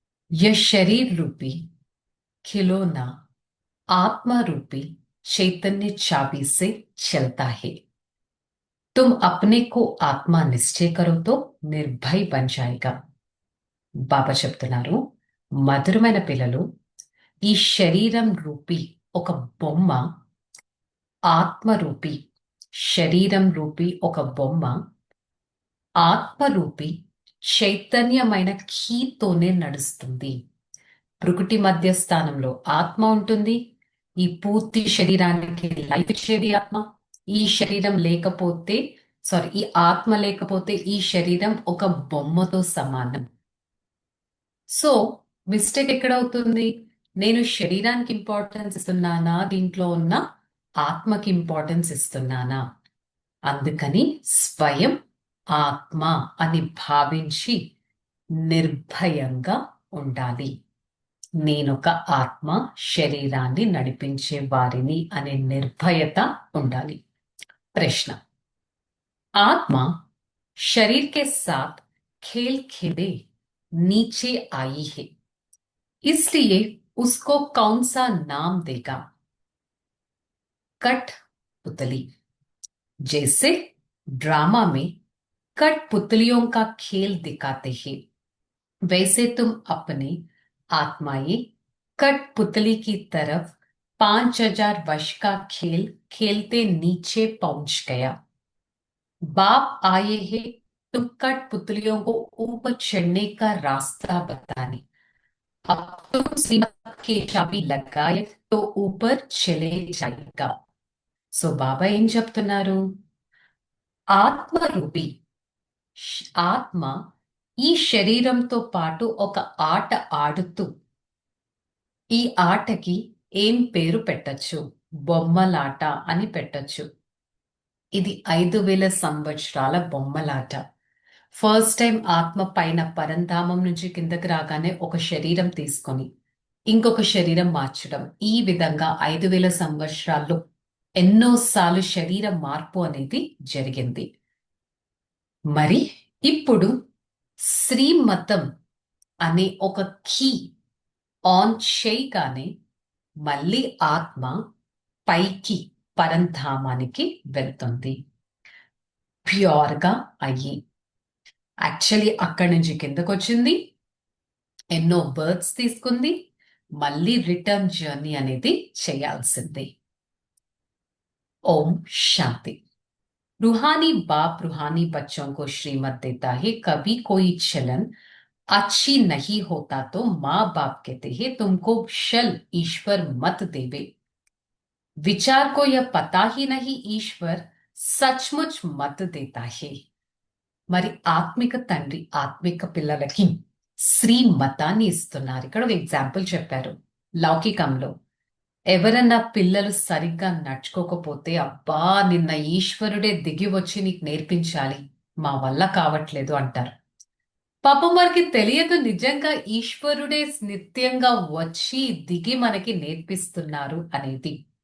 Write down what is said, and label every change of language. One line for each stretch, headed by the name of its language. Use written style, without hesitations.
Hindi: यह शरीर रूपी खिलौना आत्मा रूपी चैतन्य चाबी से चलता है। तुम अपने को आत्मा निश्चय करो तो निर्भय बन जाएगा।
Telugu: బాబా చెప్తున్నారు, మధురమైన పిల్లలు, ఈ శరీరం రూపీ ఒక బొమ్మ, ఆత్మరూపి శరీరం రూపీ ఒక బొమ్మ ఆత్మరూపి చైతన్యమైన కీతోనే నడుస్తుంది. ప్రకృతి మధ్య స్థానంలో ఆత్మ ఉంటుంది. ఈ పూర్తి శరీరానికి లైఫ్ ఇచ్చేది ఆత్మ. ఈ శరీరం లేకపోతే ఈ ఆత్మ లేకపోతే ఈ శరీరం ఒక బొమ్మతో సమానం. So mistake ఎక్కడవుతుంది? నేను శరీరానికి ఇంపార్టెన్స్ ఇస్తున్నానా, దీంట్లో ఉన్న ఆత్మకి ఇంపార్టెన్స్ ఇస్తున్నానా? అందుకని స్వయం ఆత్మ అని భావించి నిర్భయంగా ఉండాలి. నేనొక ఆత్మ, శరీరాన్ని నడిపించే వారిని అనే నిర్భయత ఉండాలి. ప్రశ్న:
Hindi: ఆత్మ शरीर के साथ खेल खेले नीचे आई है, इसलिए उसको कौन सा नाम देगा? कठपुतली। जैसे ड्रामा में कठपुतलियों का खेल दिखाते हैं, वैसे तुम अपने आत्माएं कठपुतली की तरफ 5000 वर्ष का खेल खेलते नीचे पहुंच गया। बाप आए हैं तुम कठपुतलियों को ऊपर चढ़ने का रास्ता बताने। अब तुम श्रीमत की चाबी लगाए तो ऊपर चले जाएगा।
Telugu: సో బాబా ఏం చెప్తున్నారు? ఆత్మరూపి ఆత్మ ఈ శరీరంతో పాటు ఒక ఆట ఆడుతూ, ఈ ఆటకి ఏం పేరు పెట్టచ్చు? బొమ్మలాట అని పెట్టచ్చు. ఇది 5000 సంవత్సరాల బొమ్మలాట. ఫస్ట్ టైం ఆత్మ పైన పరంధామం నుంచి కిందకి రాగానే ఒక శరీరం తీసుకొని ఇంకొక శరీరం మార్చడం, ఈ విధంగా 5000 సంవత్సరాల్లో ఎన్నోసార్లు శరీర మార్పు అనేది జరిగింది. మరి ఇప్పుడు శ్రీమతం అనే ఒక కీ ఆన్ చేయగానే మళ్ళీ ఆత్మ పైకి పరంధామానికి వెళ్తుంది ప్యూర్గా అయ్యి. యాక్చువల్లీ అక్కడి నుంచి కిందకు వచ్చింది, ఎన్నో బర్త్స్ తీసుకుంది, మళ్ళీ రిటర్న్ జర్నీ అనేది చేయాల్సింది.
Hindi: ओम शांति। रूहानी बाप रूहानी बच्चों को श्रीमत देता है, कभी कोई चलन अच्छी नहीं होता तो माँ बाप कहते हैं तुमको शल ईश्वर मत देवे। विचार को यह पता ही नहीं ईश्वर सचमुच मत देता है।
Telugu: మరి ఆత్మిక తండ్రి ఆత్మిక పిల్లలకి శ్రీమతాన్ని ఇస్తున్నారు. ఇక్కడ ఒక ఎగ్జాంపుల్ చెప్పారు. లౌకికంలో ఎవరన్నా పిల్లలు సరిగ్గా నడుచుకోకపోతే, అబ్బా నిన్న ఈశ్వరుడే దిగి వచ్చి నీకు నేర్పించాలి, మా వల్ల కావట్లేదు అంటారు. పాపం వారికి తెలియదు నిజంగా ఈశ్వరుడే నిత్యంగా వచ్చి దిగి మనకి నేర్పిస్తున్నారు అనేది.